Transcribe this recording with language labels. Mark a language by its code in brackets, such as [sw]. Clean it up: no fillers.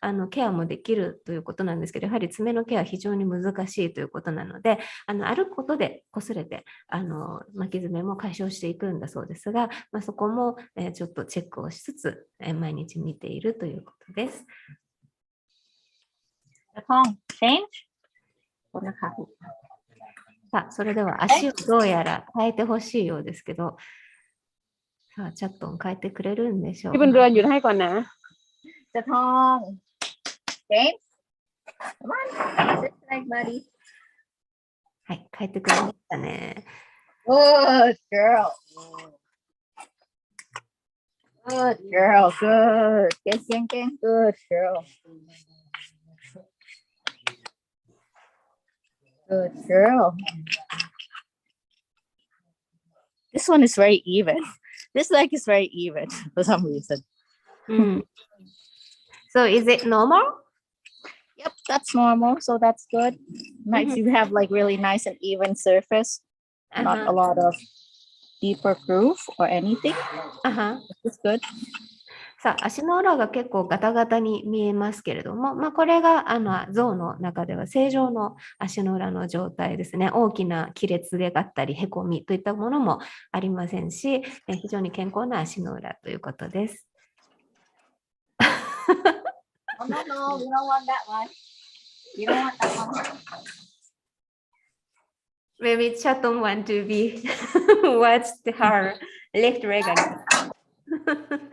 [ja] ケアもできるということなんですけど、やはり爪のケア非常に難しいということなので、歩くことで擦れて巻き爪も解消していくんだそうですが、そこもちょっとチェックをしつつ毎日見ているということです。 [en] Change. [ja] さあ、それでは足をどうやら変えてほしいようですけど、さあ、チャットン変えてくれるんでしょうか。 [th] พี่บุญเรือนหยุดให้ก่อนนะ จะทอง James. [en] Come on. Sit like buddy. [ja] はい、変えてくれましたね。 [en] Good girl. Good girl. Good. Good girl. Good girl. This one is very even. This leg is very even for some reason. So is it normal? Yep, that's normal. So that's good. Nice. You have like really nice and even surface. Not a lot of deeper groove or anything. It's good. [ja] さあ、足の裏が結構ガタガタに見えますけれども、これが象の中では正常の足の裏の状態ですね。大きな亀裂があったり、へこみといったものもありませんし、非常に健康な足の裏ということです。 [en] Oh, no, no, we don't want that one. You don't want that one. Maybe Chatham want to be watch her left leg again.